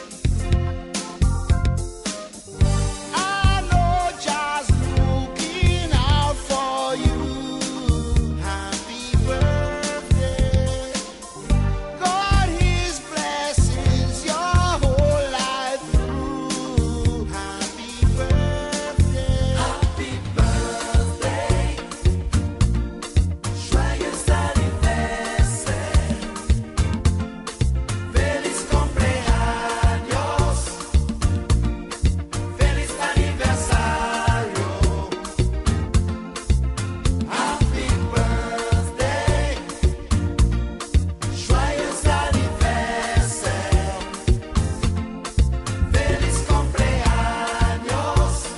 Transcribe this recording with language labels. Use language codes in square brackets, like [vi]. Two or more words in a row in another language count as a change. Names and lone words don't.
[en] I know just looking out for you. Happy birthday. God, His blessings your whole life through. Happy birthday. Happy birthday. [fr] Joyeux anniversaire. [es] Feliz cumpleaños. [pt] Feliz aniversario. [en] Happy birthday. [fr] Joyeux anniversaire. [es] Feliz cumpleaños.